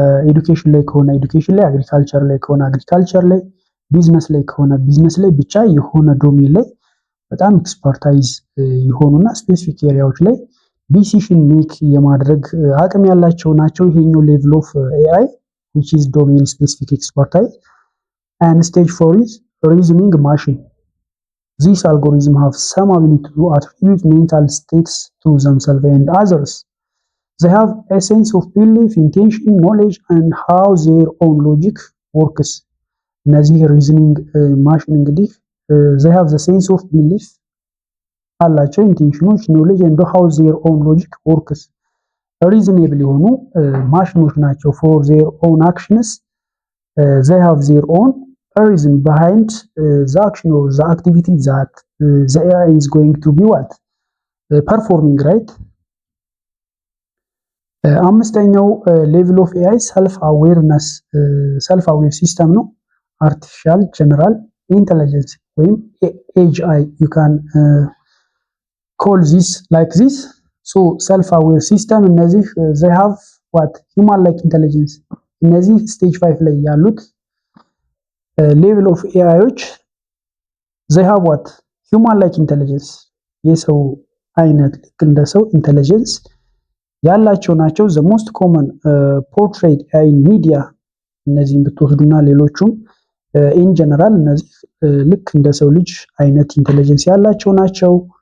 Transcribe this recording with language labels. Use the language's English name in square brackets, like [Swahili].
[Amharic] ኤዱኬሽን ላይ ከሆነ ኤዱኬሽን ላይ፣ አግሪካልቸር ላይ ከሆነ አግሪካልቸር ላይ፣ ቢዝነስ ላይ ከሆነ ቢዝነስ ላይ፣ ብቻ የሆነ ዶሜን ላይ በጣም ኤክስፐርታይዝ የሆኑና ስፔሲፊክ ኤሪያዎች ላይ ዲሲዥን ሜክ የማድረግ አቅም ያላቸው ናቸው። ይሄኛው ሌቭል ኦፍ ኤአይ [English] which is domain specific expertise. And stage 4 is reasoning machine. These algorithms have some ability to attribute mental states to themselves and others. They have a sense of belief, intention, knowledge, and how their own logic works. እነዚህ reasoning machine እንግዲህ they have the sense of belief አላቸው፣ ኢንቴንሽኖች፣ ኖሌጅ and how their own logic works. reasonable [Amharic] የሆኑ ማሽኖች ናቸው። [English] for their own actions they have their own reason behind the action or the activity that the AI is going to be what performing, right? [Amharic] አምስተኛው ሌቭል ኦፍ ኤአይ ሰልፍ አዌርነስ ሰልፍ አዌር ሲስተም ነው። አርቲፊሻል ጀነራል ኢንተለጀንስ ወይም ኤጂአይ [English] you can call this like this. so self aware system [Amharic] እነዚህ [English] they have what human like intelligence። [Amharic] እነዚህ ስቴጅ 5 ላይ ያሉት ሌቭል ኦፍ ኤአይዎች they have what human like intelligence የሰው አይነት ልክ እንደ ሰው ኢንተለጀንስ ያላቸው ናቸው። [English] the most common portrayed AI in media [Amharic] እነዚህን ብትወስዱና ሌሎቹም [English] in general [Amharic] እነዚህ ልክ እንደ ሰው ልጅ አይነት ኢንተለጀንስ ያላቸው ናቸው።